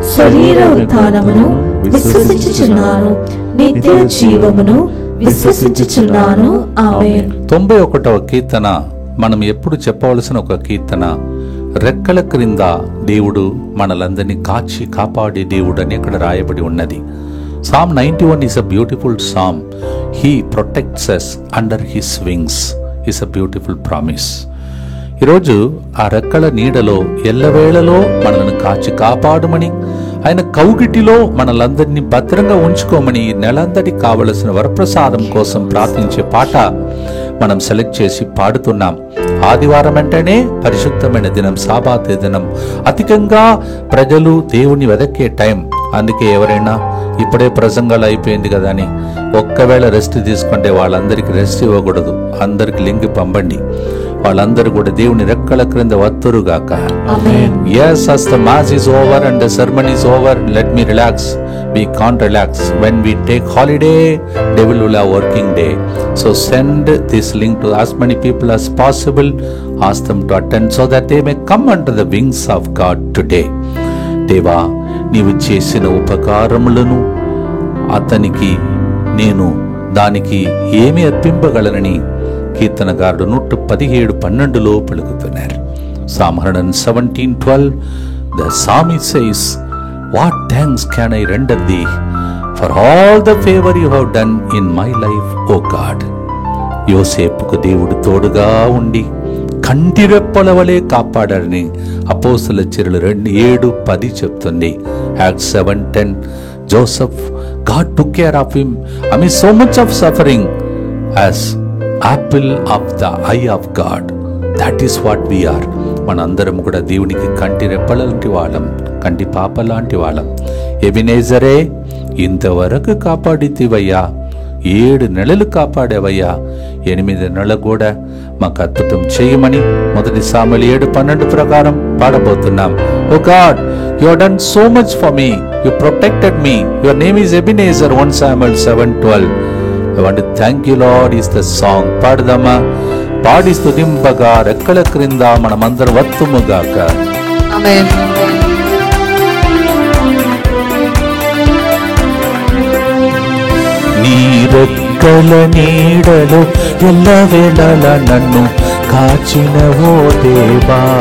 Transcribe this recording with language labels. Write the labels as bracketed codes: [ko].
[te] శరీర ఉత్థానమును విశ్వసించుచున్నాను. నిత్య జీవమును విశ్వసించుచున్నాను. ఆమేన్. 91వ కీర్తన మనం ఎప్పుడు చెప్పవలసిన ఒక కీర్తన. రెక్కల క్రింద దేవుడు మనలందరినీ కాచి కాపాడే దేవుడు అని ఇక్కడ రాయబడి ఉన్నది. [en] Psalm 91 is a beautiful psalm. He protects us under his wings is a beautiful promise. [te] ఈరోజు ఆ రెక్కల నీడలో ఎల్లవేళలో మనల్ని కాచి కాపాడమని, ఆయన కౌగిటిలో మనలందరినీ భద్రంగా ఉంచుకోమని నెలందరి కావలసిన వరప్రసాదం కోసం ప్రార్థించే పాట మనం సెలెక్ట్ చేసి పాడుతున్నాం. ఆదివారం అంటేనే పరిశుద్ధమైన దినం, సాబాత్ దినం. అధికంగా ప్రజలు దేవుని వెదకే టైం. అందుకే ఎవరైనా ఇప్పుడే ప్రసంగాలు అయిపోయింది కదా అని ఒక్కవేళ రెస్ట్ తీసుకుంటే వాళ్ళందరికీ రెస్ట్ ఇవ్వకూడదు. అందరికి లింక్ పంపండి. వాళ్ళందరూ కూడా దేవుని రెక్కల క్రింద వత్తురుగాక. [en] Yes, as the mass is over and the sermon is over, let me relax. We can't relax. When we take holiday, devil will have working day. So send this link to as many people as possible. Ask them to attend so that they may come under the wings of God today. [te] దేవా, నీవు చేసిన ఉపకారములను అతనికి నేను దానికి ఏమి అర్పింపగలనని కీర్తనగారుడు 117:12 పలుకుతున్నారు. [en] Psalm 117:12 the psalmist says, "What thanks can I render thee for all the favor you have done in my life, O God." [te] యోసేపుకు దేవుడు తోడుగా ఉండి కంటిరెప్పల వలె కాపాడారని అపోస్తలుల చర్యలు 2:7-10 చెప్తుంది. [en] Acts 7:10 Joseph, God took care of him amid so much of suffering as apple of the eye of God. That is what we are. [te] మనందరం కూడా దేవునికి కంటి రెప్పల లాంటి వాళ్ళం, కంటి పాప లాంటి వాళ్ళం. ఎబినేజరే, ఇంతవరకు కాపాడితివయ్యా, 7 నెలలు కాపాడేవయ్యా, 8 నెలలు కూడా మాకు అద్భుతం చేయమని 1 సాముయేలు 7:12 ప్రకారం పాడబోతున్నాం. [en] Oh God, you have done so much for me, you protected me, your name is Ebenezer. 1 Samuel 7:12. I want to thank you, Lord, is the song. [te] పాడదామా? పాడి స్తుతింపగా రెక్కల క్రింద మనమందరం వత్తుముగాక. ఆమేన్. నీ రెక్కల నీడలో ఎల్లవేళల నన్ను కాచిన ఓ దేవా,